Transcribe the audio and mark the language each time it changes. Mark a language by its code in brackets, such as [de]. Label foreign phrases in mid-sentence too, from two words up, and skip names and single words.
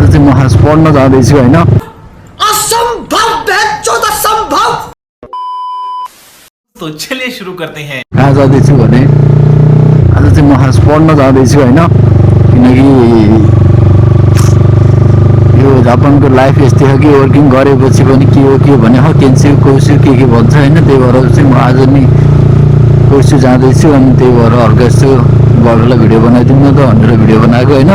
[ne] चाहिँ म खास पढ्न जाँदैछु होइन। [hi] तो चलिए शुरू करते हैं। [ne] कहाँ जाँदैछु भने आज चाहिँ म खास पढ्न जाँदैछु होइन, किनकि यो जापानको लाइफ यस्तै हो कि वर्किङ गरेपछि पनि के हो भने केन्सिल कोर्सु के भन्छ होइन। त्यही भएर चाहिँ म आज नि कोर्सु जाँदैछु अनि त्यही भएर हल्का यस्तो बाबुलाई भिडियो बनाइदिउँ न त भनेर भिडियो बनाएको होइन।